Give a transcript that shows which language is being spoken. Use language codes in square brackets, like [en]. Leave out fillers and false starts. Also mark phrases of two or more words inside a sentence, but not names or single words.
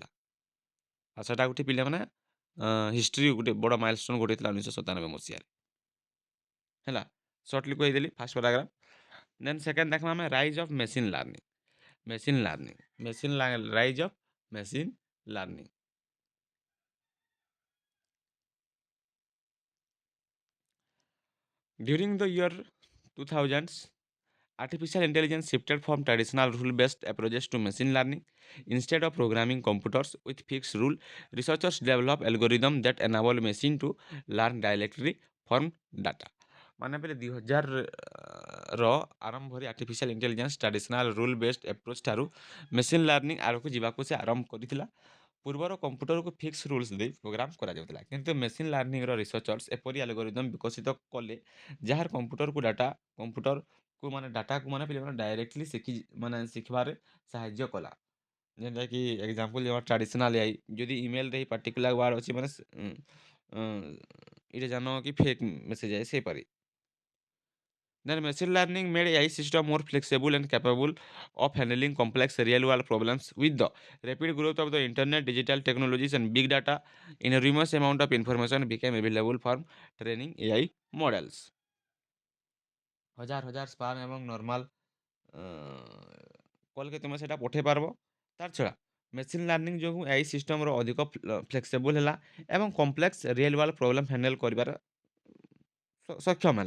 [or] ଆଉ ସେଟା ଗୋଟେ ପିଲାମାନେ ହିଷ୍ଟ୍ରି ଗୋଟେ ବଡ଼ ମାଇଲଷ୍ଟୋନ୍ ଘଟିଥିଲା 1997 ମସିହାରେ। ହେଲା, ସର୍ଟଲି କହିଦେଲି [en] first paragraph. then second [or] ଦେଖମା ଆମେ [en] rise of machine learning. machine learning, rise of machine learning. During the year 2000s, artificial intelligence shifted from traditional rule-based approaches to machine learning. Instead of programming computers with fixed rule, researchers developed algorithms that enable machine to learn directly from data. [or] ମାନେ ବେଲେ 2000ର ଆରମ୍ଭରେ [en] artificial intelligence traditional rule based approach [or] ଠାରୁ [en] machine learning [or] ଆଡ଼କୁ ଯିବାକୁ ସେ ଆରମ୍ଭ କରିଥିଲା। ପୂର୍ବର କମ୍ପ୍ୟୁଟରକୁ [en] fix rules [or] ଦେଇ ପ୍ରୋଗ୍ରାମ କରାଯାଉଥିଲା, କିନ୍ତୁ [en] machine learning researchers [or] ଏପରି ଆଲଗୋରିଦମ୍ ବିକଶିତ କଲେ ଯାହାର କମ୍ପ୍ୟୁଟରକୁ ମାନେ ଡାଟାକୁ ମାନେ ପିଲାମାନେ ଡାଇରେକ୍ଟଲି ମାନେ ଶିଖିବାରେ ସାହାଯ୍ୟ କଲା। ଯେନ୍ଟାକି ଏକ୍ଜାମ୍ପଲ୍ ଆମର [en] traditional AI [or] ଯଦି ଇମେଲ୍‌ରେ ଏଇ [en] particular word [or] ଅଛି ମାନେ ଏଇଟା ଜାନ କି [en] fake message [or] ଆଏ ସେଇପାରି। [en] Then machine learning made AI system more flexible and capable of handling complex real-world problems. With the rapid growth of the internet, digital technologies, and big data, enormous amount of information became available for training AI models. [or] ହଜାର ହଜାର ସ୍ପାମ୍ ଏବଂ ନର୍ମାଲ କଲ୍‌କେ ତୁମେ ସେଇଟା ପଠେଇ ପାରବ। ତାର୍ ଛଡ଼ା ମେସିନ୍ ଲର୍ଣ୍ଣିଂ ଯୋଗୁଁ [en] AI system [or] ଅଧିକ ଫ୍ଲେକ୍ସିବୁଲ୍ ହେଲା ଏବଂ [en] complex real world problem handle [or] କରିବାର ସକ୍ଷମ ହେଲା।